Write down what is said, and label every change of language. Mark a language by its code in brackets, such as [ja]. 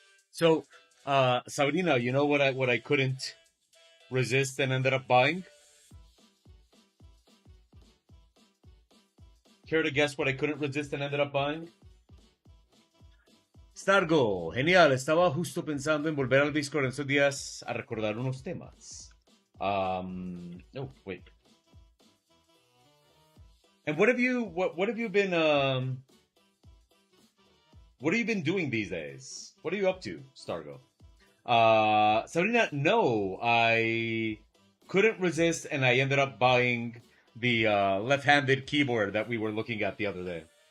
[en] So, Sabrina, you know what I couldn't resist and ended up buying? Care to guess what I couldn't resist and ended up buying? [es] Stargo, genial. Estaba justo pensando en volver al Discord en estos días a recordar unos temas. [en] Oh, wait. And what have you been what have you been doing these days? What are you up to, Stargo? Sabrina, no, I couldn't resist and I ended up buying the left-handed keyboard that we were looking at the other day.